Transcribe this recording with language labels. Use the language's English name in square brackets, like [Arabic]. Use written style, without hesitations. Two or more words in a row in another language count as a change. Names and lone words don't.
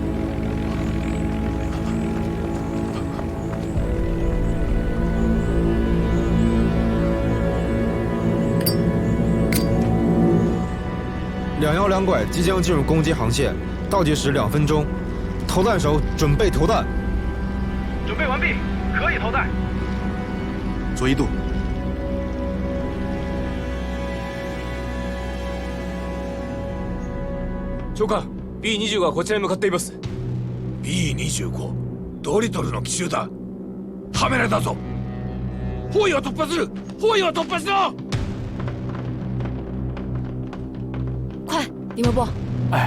[Chinese] 212 拐即将进入攻击航线，倒计时2分钟，投弹手准备投弹。准备完毕，可以投弹。左1度。 [Japanese] 長官、B25 はこちらに向かっています。 B25、ドリトルの奇襲だ。カメラだぞ。包囲を突破する。包囲を突破しろ。 [Chinese] 快，李莫波！哎，